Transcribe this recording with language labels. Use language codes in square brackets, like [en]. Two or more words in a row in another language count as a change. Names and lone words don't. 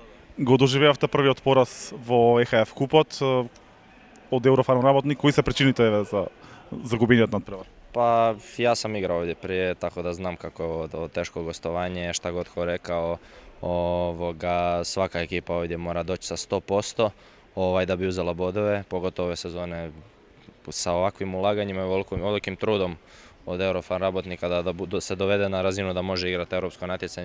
[mk] го доживеавте првиот пораз во ЕХФ купот од Еврофарм работник. Кои се причините за губењето надпревар? [hr] Pa ja sam igrao ovdje prije, tako da znam kako je ovo teško gostovanje, šta god ko rekao, svaka ekipa ovdje mora doći sa 100% da bi uzela bodove, pogotovo ove sezone sa ovakvim ulaganjima i velikim trudom od Eurofarm rabotnika da se dovede na razinu da može igrati europsko natjecanje.